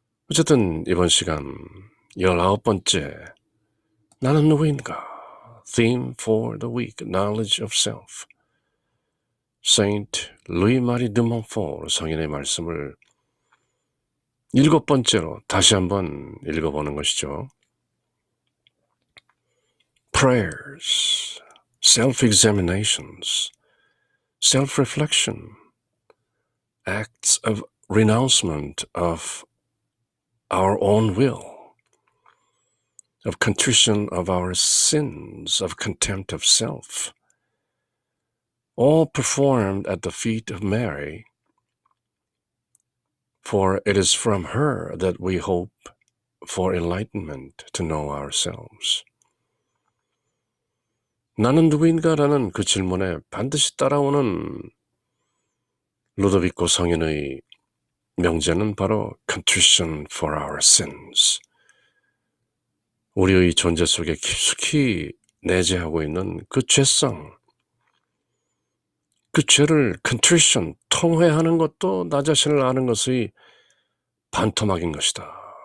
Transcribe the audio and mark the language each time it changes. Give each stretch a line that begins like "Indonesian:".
Korean: 어쨌든 이번 시간 19번째 나는 누구인가?
English: Theme for the week, Knowledge of Self,
Korean: 세인트 루이 마리 드 몬포르 성인의 말씀을 7번째로 다시 한번 읽어보는 것이죠.
English: Prayers, self-examinations, self-reflection, acts of renouncement of our own will, of contrition of our sins, of contempt of self, all performed at the feet of Mary, for it is from her that we hope for enlightenment to know ourselves.
Korean: 나는 누구인가라는 그 질문에 반드시 따라오는 루도비코 성인의 명제는 바로
English: contrition for our sins,
Korean: 우리의 존재 속에 깊숙이 내재하고 있는 그 죄성, 그 죄를 contrition, 통회하는 것도 나 자신을 아는 것의 반토막인 것이다.